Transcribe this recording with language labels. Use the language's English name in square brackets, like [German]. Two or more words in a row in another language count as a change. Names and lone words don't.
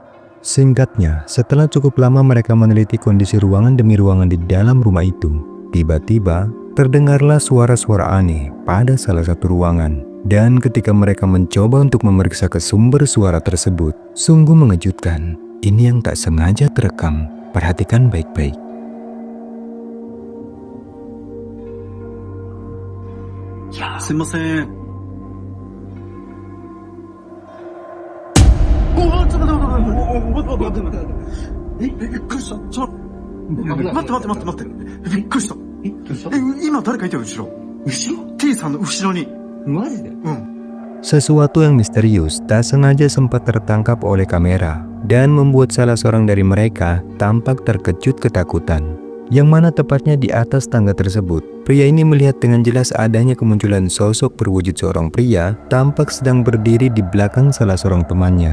[Indonesian] Singkatnya, setelah cukup lama mereka meneliti kondisi ruangan demi ruangan di dalam rumah itu, tiba-tiba terdengarlah suara-suara aneh pada salah satu ruangan. Dan ketika mereka mencoba untuk memeriksa ke sumber suara tersebut, sungguh mengejutkan. Ini yang tak sengaja terekam. Perhatikan baik-baik. Ya, [Japanese] すいません。ちょっと待って。びっくりした。待って。びっくりした。今誰かいたよ、後ろ。T さんの後ろに。マジで? [Indonesian] Sesuatu yang misterius tak sengaja sempat tertangkap oleh kamera dan membuat salah seorang dari mereka tampak terkejut ketakutan. Yang mana tepatnya di atas tangga tersebut, pria ini melihat dengan jelas adanya kemunculan sosok berwujud seorang pria tampak sedang berdiri di belakang salah seorang temannya.